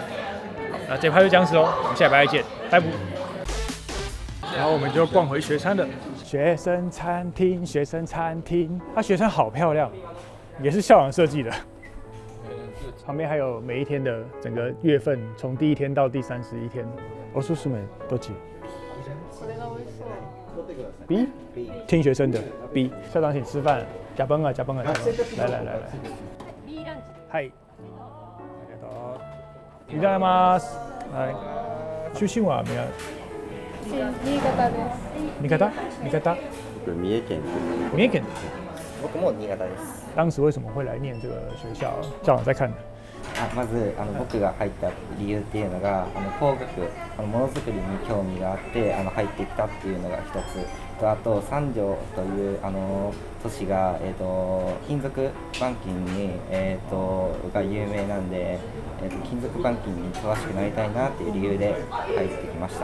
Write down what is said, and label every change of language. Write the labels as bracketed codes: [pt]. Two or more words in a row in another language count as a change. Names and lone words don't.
[zh] 好，那这拍就这样子哦，我们下礼拜再见，拜拜。然后我们就逛回学餐了，学生餐厅，学生餐厅，学生好漂亮，也是校长设计的。旁边还有每一天的整个月份，从第1天到第31天。 [ja] おすすめどっち？ [zh] B 听学生的 B。校长请吃饭，加班啊加班啊！来。 [ja] 嗨，ありがとう。いただきます。はい。出身は新潟です。新潟？僕三重県。三重県。僕も新潟です。 [zh] 当时为什么会来念这个学校？校長在看。 [ja] まず僕が入った理由っていうのが工学ものづくりに興味があって入ってきたっていうのが一つと、あと三条という都市が金属板金にが有名なんで金属板金に詳しくなりたいなっていう理由で入ってきました。